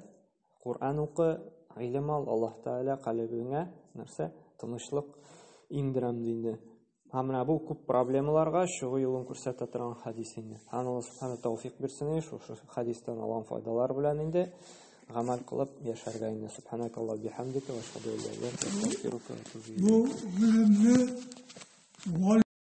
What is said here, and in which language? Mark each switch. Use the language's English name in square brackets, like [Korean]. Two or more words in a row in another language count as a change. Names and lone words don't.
[Tatar] Куръан укы, гыйлем ал, Аллаһ Тәгалә калбыңа нәрсә? Тынычлык иңдерәм ди инде. Һәм менә бу күп проблемаларга чыгу юлын күрсәтә торган хадис инде. Аллаһ Субхану тәүфик бирсен, шушы хадистан алган файдалар белән инде гамәл кылып яшәргә инде. [Arabic] سبحانك اللهم وبحمدك وأشهد أن لا إله إلا أنت، أستغفرك وأتوب إليك.